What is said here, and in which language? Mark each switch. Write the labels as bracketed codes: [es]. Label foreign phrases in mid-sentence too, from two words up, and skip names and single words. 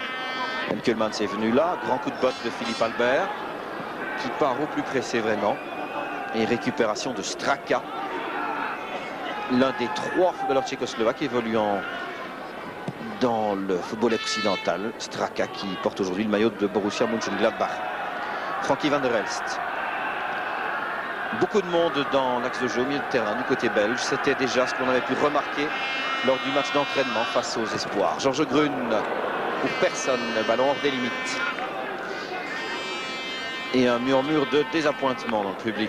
[fr] Enkelmans est venu là. Grand coup de botte de Philippe Albert qui part au plus pressé vraiment. Et récupération de Straka. L'un des 3 footballeurs tchécoslovaques évoluant dans le football occidental. Straka qui porte aujourd'hui le maillot de Borussia Mönchengladbach. Frankie van der Elst. Beaucoup de monde dans l'axe de jeu au milieu de terrain du côté belge. C'était déjà ce qu'on avait pu remarquer lors du match d'entraînement face aux espoirs. Georges Grun pour personne, le ballon hors des limites. Et un murmure de désappointement dans le public.